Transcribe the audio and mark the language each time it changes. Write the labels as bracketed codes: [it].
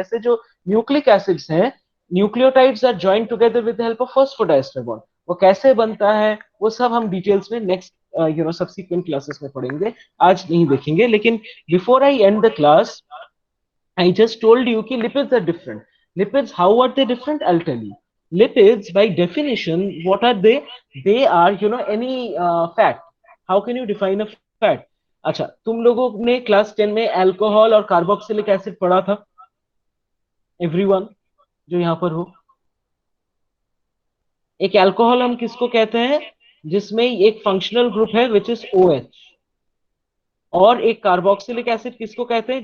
[hi] जैसे जो [en] Nucleic acids हैं, nucleotides are joined together with the help of phosphodiester bond. [hi] वो कैसे बनता है वो सब हम डिटेल्स में नेक्स्ट सब्सिक्वेंट क्लासेस में पढ़ेंगे, आज नहीं देखेंगे। [en] लेकिन before I end the class I just told you कि lipids are different. Lipids, how are they different? I'll tell you. Lipids, by definition, what are they? They are, any fat. How can you define a fat? [hi] अच्छा, तुम लोगों ने class 10 में alcohol और carboxylic acid पढ़ा था? Everyone जो यहाँ पर हो, एक अल्कोहल हम किसको कहते हैं? जिसमें एक फंक्शनल ग्रुप है [en] which is OH, [hi] और एक कार्बोक्सिलिक एसिड किसको कहते हैं?